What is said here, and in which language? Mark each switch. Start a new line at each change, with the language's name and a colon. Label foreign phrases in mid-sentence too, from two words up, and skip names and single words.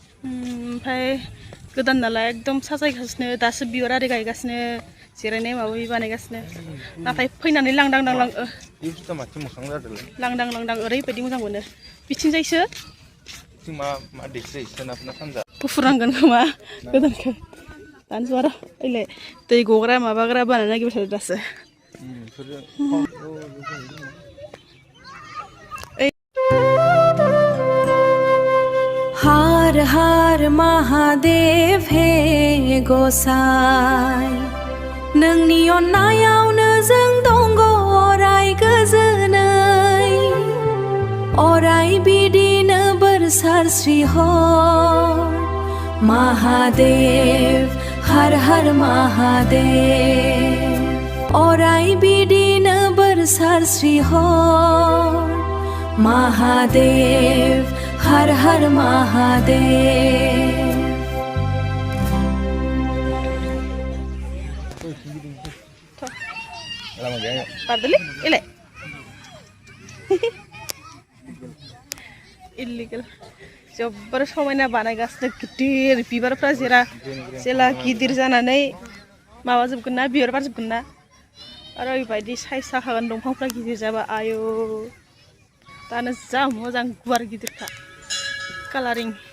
Bodo: ओमफ्राय गोदान नालाय एकदम साजायगासिनो दासो बिबार आरि गायगासिनो जिरायनाय माबा बानायगासिनो नाथाय फैनानै लांदां लांदां ओरैबायदि मोजां मोनो बिथिंजायसो गुफुर नांगोन खोमा गोदानखौ दानोसै आरो ओइलाय दै गग्रा माबाग्रा बानायनो नागिरबाय थादों दासो
Hindi: हर हर महादेव
Bodo: हे गोसाई नोंनि अननायावनो जों दङ अराय गोजोनै अराय बिदिनो बोर सारस्रि हर
Hindi: महादेव हर हर महादेव
Bodo: अराय बिदिनो बोर सारस्रि
Hindi: हर महादेव हर हर महादेव
Bodo: इलिगेल जब्बर समायना बानायगासिनो गिदिर बिबारफ्रा जेला गिदिर जानानै माबाजोबगोन ना बिबार बारजोबगोन ना ओरैबायदि साइज जाखागोन दंफांफ्रा गिदिर जाबा आयौ दानो जा मोजां गुवार गिदिरखा कालारिं